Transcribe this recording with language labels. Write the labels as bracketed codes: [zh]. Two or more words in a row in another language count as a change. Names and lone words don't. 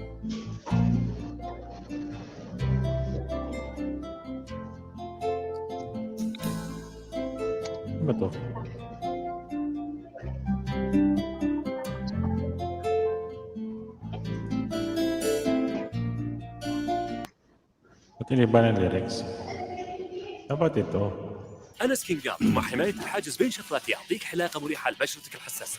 [tl] Ano ba to? Ba't iniba ng lyrics? Dapat ito. [ar] أنس كينجاب مع حماية الحاجز بين شفرات يعطيك حلاقة مريحة لبشرتك الحساسة.